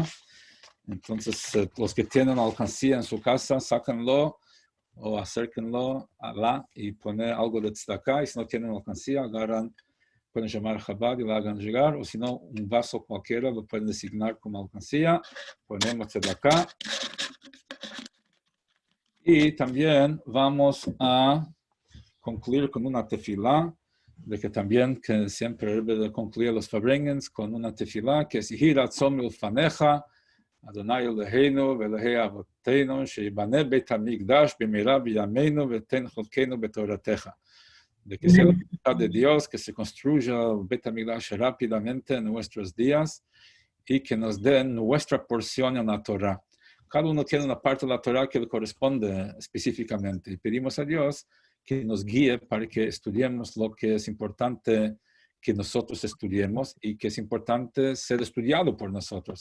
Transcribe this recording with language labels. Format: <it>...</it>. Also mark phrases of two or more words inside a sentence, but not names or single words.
<es>Entonces, los que tienen alcancía en su casa, sáquenlo o acérquenlo a la y poner algo de tzedakah, y si no tienen alcancía, pueden llamar a Chabad y la hagan llegar, o si no, un vaso cualquiera lo pueden designar como alcancía, ponemos tzedakah. Y también vamos a concluir con una tefilá, de que también que siempre debe concluir los Fabrengens con una tefilá, que es</es> <he>יהי רצון מלפניך ה' אלהינו ואלהי אבותינו שיבנה בית המקדש במהרה בימינו ותן חלקנו בתורתך.</he> <es>De que sea la voluntad de Dios, que se construya el Beit HaMikdash rápidamente en nuestros días y que nos den nuestra porción en la Torah. Cada uno tiene una parte de la Torah que le corresponde específicamente. Y pedimos a Dios que nos guíe para que estudiemos lo que es importante que nosotros estudiemos y que es importante ser estudiado por nosotros.</es>